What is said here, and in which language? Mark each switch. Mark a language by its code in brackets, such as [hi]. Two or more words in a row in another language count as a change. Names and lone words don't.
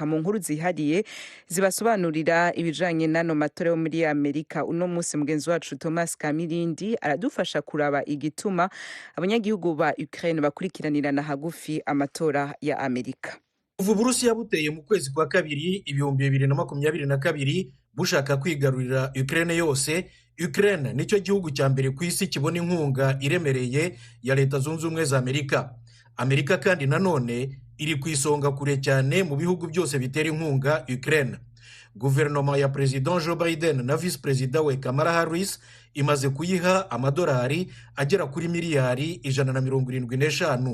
[rn] Mu nkuru zihariye zibasobanurira ibijanye n'ano matora yo muri Amerika, uno munsi mugenzi wacu Thomas Kamirindi aradufasha kuraba igituma abanyagihugu ba Ukraine Washington bakurikiranirana hagufi amatora ya Amerika. [rw] Kuva Uburusiya buteye mu kwezi kwa kabiri 2022 bushaka kwigarurira Ukraine yose, Ukraine nicyo gihugu cya mbere ku isi kibona inkunga iremereye ya Leta Zunze Ubumwe za Amerika. Amerika kandi nanone iri ku isonga kure cyane mu bihugu byose bitera inkunga Ukraine. Guverinoma ya President Joe Biden na Vice President we Kamala Harris imaze kuyiha amadolari agera kuri miliyari 175.